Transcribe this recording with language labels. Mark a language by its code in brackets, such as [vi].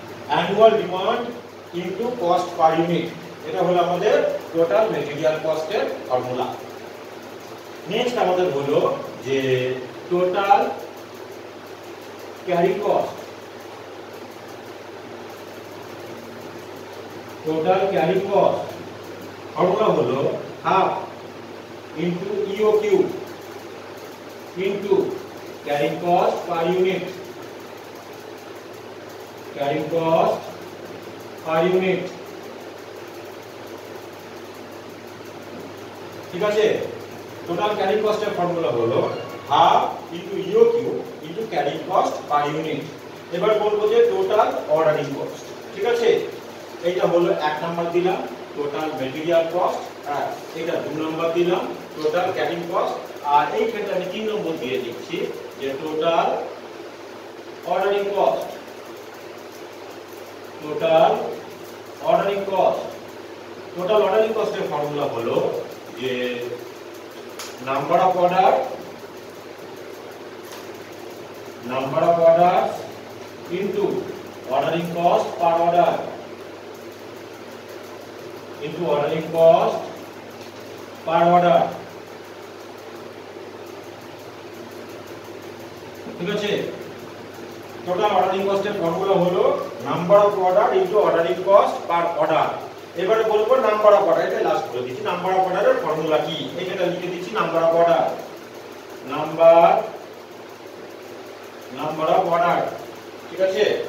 [bn] Annual demand into cost per unit, এটা হলো আমাদের টোটাল মেটেরিয়াল কস্টের ফর্মুলা। নেক্সট আমাদের হলো যে total carry cost, total carry cost formula হলো [en] half into EOQ into carrying cost per unit, carrying cost per unit, [bn] ঠিক আছে। Total carrying কস্টের formula হলো half into ইওকিউ into carrying cost per unit. এবার বলবো যে টোটাল অর্ডারিং কস্ট, ঠিক আছে। এইটা হলো 1 নাম্বার দিলাম টোটাল ম্যাটেরিয়াল কস্ট, আর এটা 2 নাম্বার দিলাম টোটাল ক্যারিং কস্ট, আর এই ক্ষেত্রে আমি 3 নম্বর দিয়ে দিচ্ছি যে total ordering cost, total ordering cost. Total ordering কস্টের formula হলো যে number of order, [en] number of orders into ordering cost per order [bn] into ordering cost per order, ঠিক আছে। টোটাল অর্ডারিং কস্টের ফর্মুলা হলো number of order into ordering cost per order. এবারে বলবো number of order, এটা last বলে দিচ্ছি। Number of অর্ডারের formula কি, এটা লিখে দিচ্ছি number of order, number of order, ঠিক আছে।